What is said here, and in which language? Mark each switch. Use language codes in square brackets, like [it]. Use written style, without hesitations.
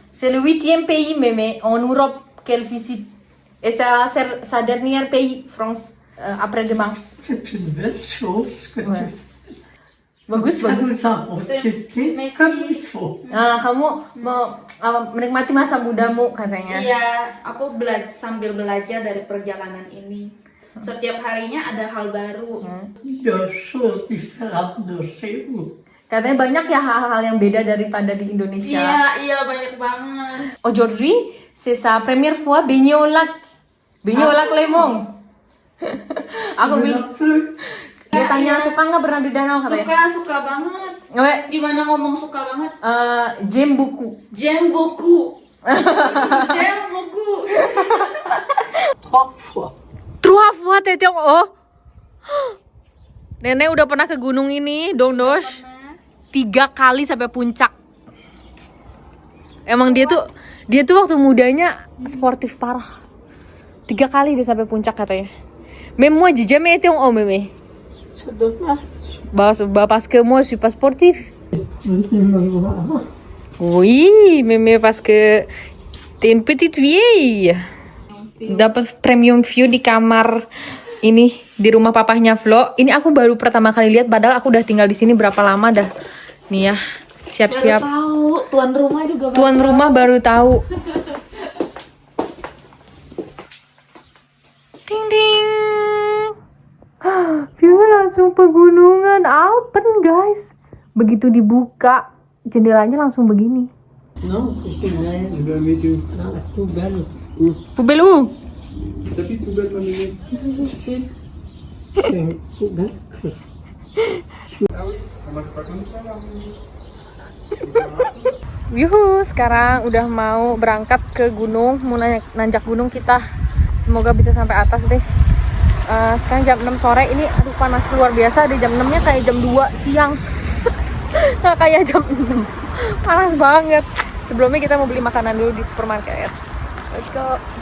[fr] C'est le 8e pays, mémé, en Europe qu'elle visite. Et c'est sa dernière pays, France, après-demain. C'est une belle chose que [id] Ouais. Bagus, [fr] ça [id] bagus. [fr] nous a profité comme il faut. [id] Nah, kamu mau menikmati masa mudamu katanya. Iya, aku sambil belajar dari perjalanan ini. Setiap harinya ada hal baru. [fr] Des choses différentes de chez vous. [id] Katanya banyak ya hal-hal yang beda daripada di Indonesia. Iya banyak banget. [fr] Aujourd'hui, c'est sa première fois baigner au lac. Baigner au lac Lemong. [id] Aku bilang. Dia tanya suka nggak berenang di danau katanya. Suka banget. Nggak, Gimana ngomong suka banget? jam buku. Jemboku. Jemboku. [fr] Trois fois. Trois fois Tetiong. Oh. [id] Nenek udah pernah ke gunung ini, Dongdos. 3 kali sampai puncak. Emang dia tuh waktu mudanya sportif parah. 3 kali dia sampai puncak katanya. [fr] Même moi j'ai jamais été en haut, mémé. C'est dommage. Parce que moi je suis pas sportif. Oui, mémé parce que t'es une petite vieille. [id] Dapat premium view di kamar ini di rumah papahnya Flo. Ini aku baru pertama kali lihat, padahal aku udah tinggal di sini berapa lama dah. Nih ya, siap-siap. Tahu, tuan rumah juga Tuan rumah baru tahu. Ding ding. View-nya langsung pegunungan Alpen, guys. Begitu dibuka jendelanya langsung begini. [fr] Non, c'est vrai. Je vais mettre une Dans la poubelle. Poubelle où? tapis poubelle pas mener. Ici. C'est une poubelle. Ah oui, ça marche pas comme ça là. [id] Yuhu, sekarang udah mau berangkat ke gunung, mau nanjak gunung kita. Semoga bisa sampai atas deh. Sekarang jam 6 sore, ini aduh panas luar biasa. Di jam 6-nya kayak jam 2 siang. Nggak kayak jam 6. Panas banget. Sebelumnya kita mau beli makanan dulu di supermarket. [en] Let's go.